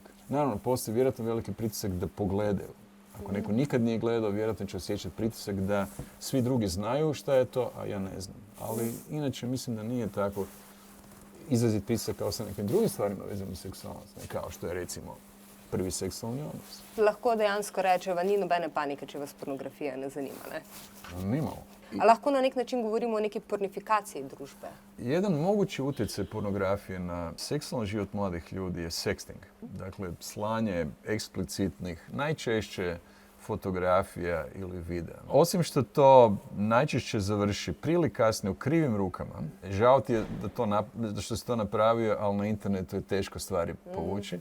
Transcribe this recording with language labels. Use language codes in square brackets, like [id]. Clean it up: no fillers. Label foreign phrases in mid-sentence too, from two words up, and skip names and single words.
[hr] Naravno, postoji vjerojatno veliki pritisak da pogledaju. Ako neko nikad nije gledao, vjerojatno će osjećati pritisak da svi drugi znaju šta je to, a ja ne znam. Ali inače mislim da nije tako izrazit pritisak kao sa nekim drugim stvarima vezanim uz seksualnost, kao što je recimo prvi seksualni odnos. [sl] Lahko dejansko rečeva, ni nobene panike, če vas pornografija ne zanima, ne? [hr] Nimalo. [sl] A lahko na nek način govorimo o neki pornifikaciji družbe? [hr] Jedan mogući utjecaj pornografije na seksualni život mladih ljudi je sexting. Dakle, slanje eksplicitnih, najčešće fotografija ili videa. Osim što to najčešće završi prije ili kasnije u krivim rukama, žao ti je da što si to napravio, ali na internetu je teško stvari povući.